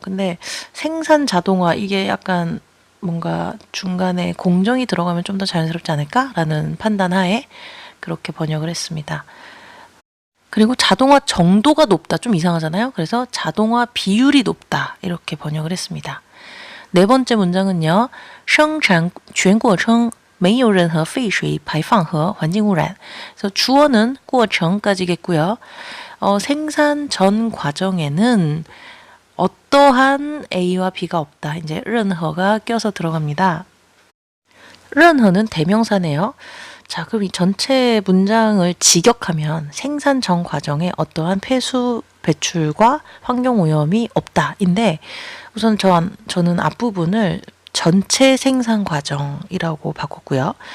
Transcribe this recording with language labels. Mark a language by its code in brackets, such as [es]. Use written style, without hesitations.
[ko] 근데 생산 자동화 이게 약간 뭔가 중간에 공정이 들어가면 좀 더 자연스럽지 않을까라는 판단하에 그렇게 번역을 했습니다. 그리고 자동화 정도가 높다. 좀 이상하잖아요. 그래서 자동화 비율이 높다. 이렇게 번역을 했습니다. 4번째 문장은요. [zh] 生产全过程没有任何废水排放和环境污染. [ko] 그래서 주어는 过程까지겠고요. 생산 전 과정에는 어떠한 A와 B가 없다. 이제 任何가 껴서 들어갑니다. 任何는 대명사네요. 자, 그럼 이 전체 문장을 직역하면 생산 전 과정에 어떠한 폐수 배출과 환경 오염이 없다인데 우선 저는 앞부분을 전체 생산 과정이라고 바꿨고요.